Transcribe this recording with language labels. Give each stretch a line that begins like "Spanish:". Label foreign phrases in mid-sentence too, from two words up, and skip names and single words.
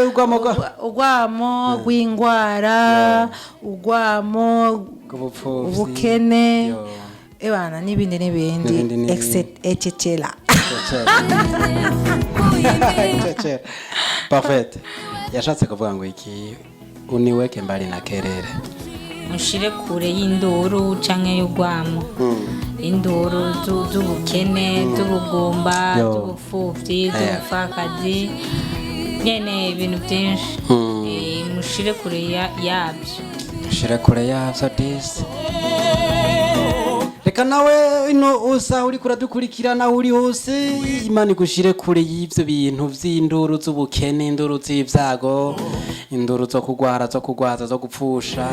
Rundi: ugwamo gw'ingwara, ugwamo ubukene, ebana n'ibindi etc. Parfait. Yashatse kuvuga ngo iki?
Swahili: Uniweke mbali na kelele.
Rundi: Mushire kure y'induru canke y'ugwamo. Induru z'ubukene, z'ubugumba, z'ubupfuvyi, z'ubupfakazi, nyene ibintu byinshi. Mushire kure yabyo. Mushire kure yabyo disi. Reka nawe ino usa uri kuradukurikirana uri hose, Imana igushire kure y'ivyo bintu vy'induru z'ubukene, induru z'ivyago, induru zo kugwara, zo kugwaza, zo gupfusha.